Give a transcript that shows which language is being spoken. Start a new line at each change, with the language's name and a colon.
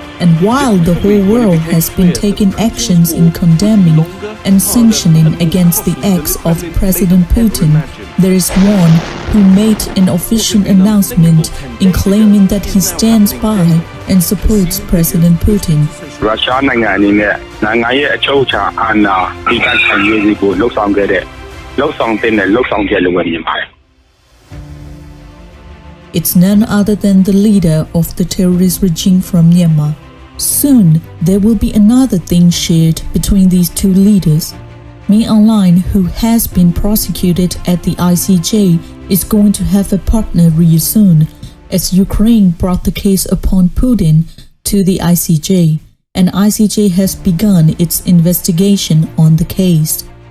English: And while the whole world has been taking actions in condemning and sanctioning against the acts of President Putin, there is one who made an official announcement in claiming that he stands by and supports President Putin.
Burmese: Russia နိုင်ငံအနေနဲ့နိုင်ငံရဲ့အချုပ်အခြာအာဏာတည်တံ့ခံရေးစီကိုလှုပ်ဆောင်ခဲ့တဲ့လှုပ်ဆောင်တဲ့လှုပ်ဆောင်ချက်လို့မြင်ပါတယ်
English: It's none other than the leader of the terrorist regime from Myanmar. Soon, there will be another thing shared between these two leaders. Myanmar, who has been prosecuted at the ICJ, is going to have a partner real soon, as Ukraine brought the case upon Putin to the ICJ, and ICJ has begun its investigation on the case.